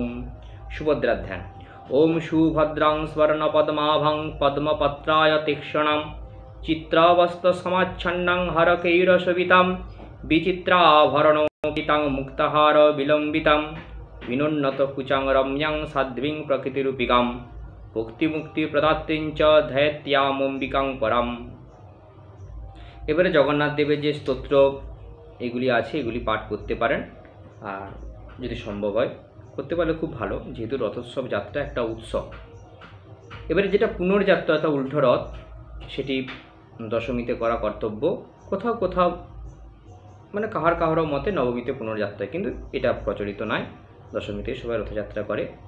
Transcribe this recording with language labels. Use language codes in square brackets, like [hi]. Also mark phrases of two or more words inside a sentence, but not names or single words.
[sa] সুভদ্রার ধ্যান ওম সুভদ্রাং স্বর্ণপদ্মাভং পদ্মপত্রায় তীক্ষ্ণম চিত্রাবস্ত সমাচ্ছন্নং হরকৈরশোভিতাম বিচিত্রাভরণোপিতাং মুক্তাহার বিলম্বিতাম বিনোন্নত কুচাং রম্যাং সাধ্বীং প্রকৃতিরূপিকাম ভক্তিমুক্তি প্রদাত্রীং চ ধ্যাত্যামম্বিকাং পরাম। [bn] এবারে জগন্নাথ দেবের যে স্তোত্র এগুলি আছে, এগুলি পাঠ করতে পারেন, আর যদি সম্ভব হয় করতে পারলে খুব ভালো, যেহেতু রথোৎসব যাত্রা একটা উৎসব। এবারে যেটা পুনর্যাত্রা অর্থাৎ উল্টো রথ, সেটি দশমীতে করা কর্তব্য, কোথাও কোথাও মানে কাহারও মতে নবমীতে পুনর্যাত্রা, কিন্তু এটা প্রচলিত নয়, দশমীতে সবাই রথযাত্রা করে।